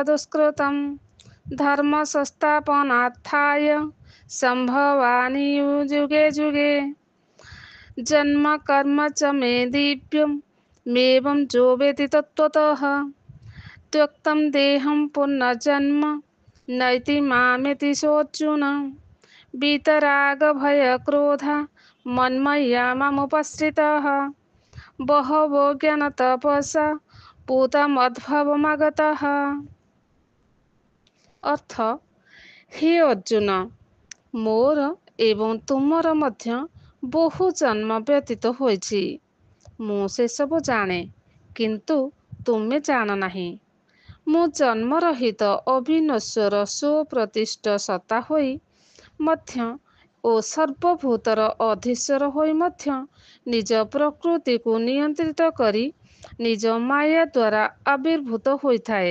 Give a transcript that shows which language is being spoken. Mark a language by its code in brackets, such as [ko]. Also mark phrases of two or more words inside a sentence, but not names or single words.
[sa] दुष्कृतं धर्म संस्थापनार्थाय सम्भवामि युगे युगे जन्म कर्म च मे दिव्यमेवं जो वेत्ति तत्त्वतः त्यक्तं देहं पुनर्जन्म नैति मामेति सोऽर्जुन वीतरागभयक्रोधा मन्मया मामुपाश्रिताः बहवो ज्ञानतपसा पूतमद्भवमागताः। [or] ଅର୍ଥ, ହେ ଅର୍ଜୁନ, ମୋର ଏବଂ ତୁମର ମଧ୍ୟ ବହୁ ଜନ୍ମ ବ୍ୟତୀତ ହୋଇଛି। ମୁଁ ସେସବୁ ଜାଣେ, କିନ୍ତୁ ତୁମେ ଜାଣ ନାହିଁ। ମୁଁ ଜନ୍ମରହିତ ଅବିନଶ୍ୱର ସୁପ୍ରତିଷ୍ଠ ସତ୍ତା ହୋଇ ମଧ୍ୟ ଓ ସର୍ବଭୂତର ଅଧୀଶ୍ୱର ହୋଇ ମଧ୍ୟ ନିଜ ପ୍ରକୃତିକୁ ନିୟନ୍ତ୍ରିତ କରି ନିଜ ମାୟା ଦ୍ୱାରା ଆବିର୍ଭୂତ ହୋଇଥାଏ।